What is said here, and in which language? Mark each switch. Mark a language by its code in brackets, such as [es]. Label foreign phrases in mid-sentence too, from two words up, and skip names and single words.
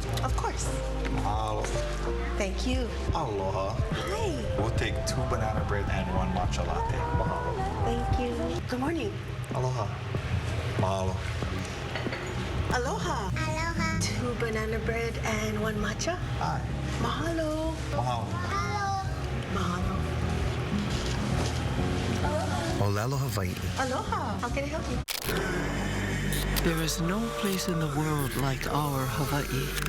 [en] Of course. Mahalo. Thank you. Aloha. Hi. We'll take 2 banana bread and 1 matcha latte. Mahalo. Thank you. Good morning. [haw] Aloha. Mahalo. [en] Aloha. Aloha. 2 banana bread and 1 matcha? Hi. Mahalo. Mahalo. Mahalo. [haw] Olelo Hawaii. [en] Aloha. How can I help you? There is no place in the world like our Hawaii.